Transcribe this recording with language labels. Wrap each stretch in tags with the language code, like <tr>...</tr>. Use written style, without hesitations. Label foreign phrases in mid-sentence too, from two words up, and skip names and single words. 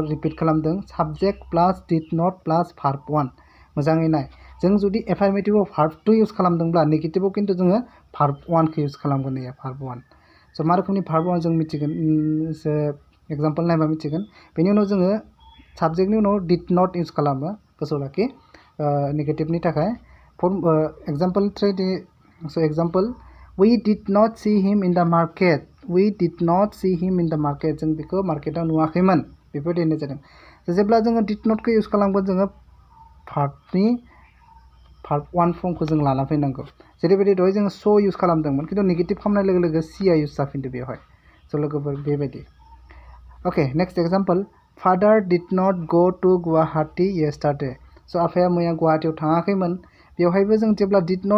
<brx>रिपिट खालामदों</brx> <en>subject plus did not plus verb 1</en> <brx>मोजाङै नाय जों जुदि एफार्मेटिभआव भार्ब 2 इउज खालामदोंब्ला नेगेटिभआव खिन्थु जोङो भार्ब 1 खौ इउज खालामगोन भार्ब 1 स' मा रोखोमनि भार्ब 1 जों मिथिगोन एग्जाम्पल नायबा मिथिगोन बेनि उनाव जोङो साबजेक्टनि उनाव</brx> <en>did not use</en> <brx>खालामो गोसोआव लाखि नेगेटिभनि थाखाय</brx> <en>example example we did not see him in the market</en> <brx>जों बेखौ मार्केटाव नुवाखैमोन बेफोरबायदि होननाय जादों जेब्ला जोङो</brx> <en>did not</en> <brx>इउज खालामगोन जोङो</brx> <en>verb 1 form</en> <brx>जों लाना फैनांगौ जेरैबायदि दहाय जोङो स' इउज खालामदोंमोन खिन्थु नेगेटिभ खालामनाय लोगो लोगो सिआ इउज जाफिनदो बेवहाय स' लोगोफोर बेबायदि अके</brx> <en>next example father did not go to Guwahati yesterday</en> <brx>स' आफाया मैया गुवाहाटीयाव थाङाखैमोन बेवहायबो जों जेब्ला</brx> <en>did not</en>